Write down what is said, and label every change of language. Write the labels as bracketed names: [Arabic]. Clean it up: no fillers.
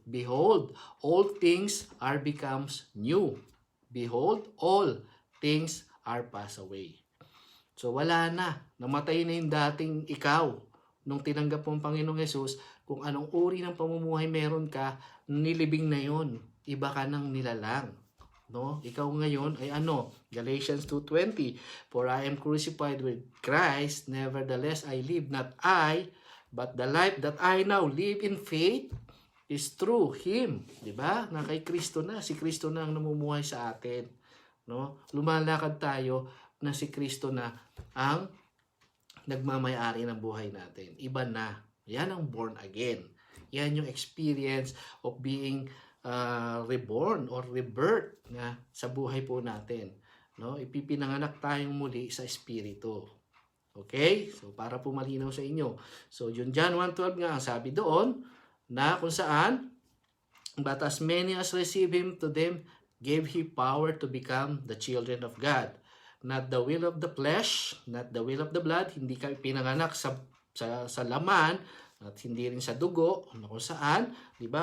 [English] Behold, all things are becomes new. Behold, all things are passed away. [Filipino] So wala na. Namatay na yung dating ikaw. Nung tinanggap mo ang Panginoong Jesus, Kung anong uri ng pamumuhay meron ka, nilibing na yon. Iba ka ng nilalang. No? Ikaw ngayon ay ano? [English] Galatians 2:20, "For I am crucified with Christ, nevertheless I live, not I, but the life that I now live in faith is through Him." [Filipino] Diba? Na kay Kristo na. Si Kristo na ang namumuhay sa atin. No? Lumalakad tayo na si Kristo na ang nagmamayari ng buhay natin. Iba na. Yan ang born again. Yan yung [English] experience of being reborn or rebirth [Filipino] na sa buhay po natin. No? Ipipinanganak tayong muli sa Espiritu. Okay? So, para po malinaw sa inyo. So, yung John 1:12 nga, ang sabi doon, na kung saan, [English] "But as many as receive Him, to them gave He power to become the children of God. Not the will of the flesh, not the will of the blood." [Filipino] Hindi kayo pinanganak sa laman, at hindi rin sa dugo, kung saan, di ba?